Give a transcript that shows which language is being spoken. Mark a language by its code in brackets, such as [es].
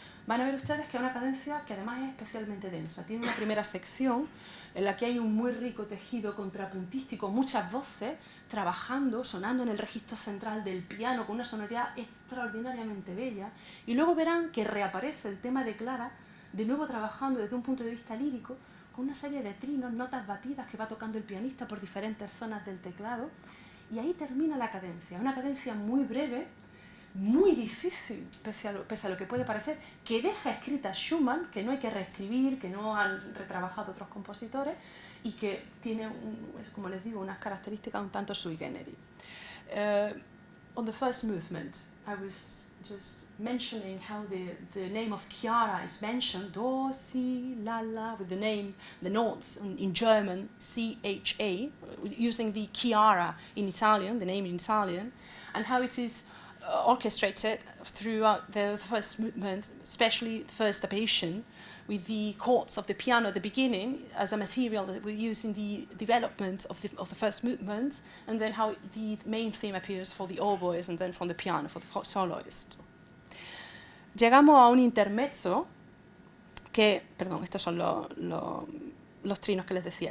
[es] Van a ver ustedes que es una cadencia que además es especialmente densa. Tiene una primera sección en la que hay un muy rico tejido contrapuntístico, muchas voces trabajando, sonando en el registro central del piano con una sonoridad extraordinariamente bella, y luego verán que reaparece el tema de Clara, de nuevo trabajando desde un punto de vista lírico, con una serie de trinos, notas batidas que va tocando el pianista por diferentes zonas del teclado, y ahí termina la cadencia, una cadencia muy breve, muy difícil, pese a lo que puede parecer, que deja escrita Schumann, que no hay que reescribir, que no han retrabajado otros compositores y que tiene, como les digo, unas características un tanto sui generis. [en] On the first movement, I was just mentioning how the name of Chiara is mentioned, do, si, la, la, with the notes in German, C-H-A, using the Chiara in Italian, the name in Italian, and how it is orchestrated throughout the first movement, especially the first stabation, with the chords of the piano at the beginning as a material that we use in the development of the first movement, and then how the main theme appears for the oboes and then from the piano for the soloist. [es] Llegamos a un intermezzo que, perdón, estos son los trinos que les decía.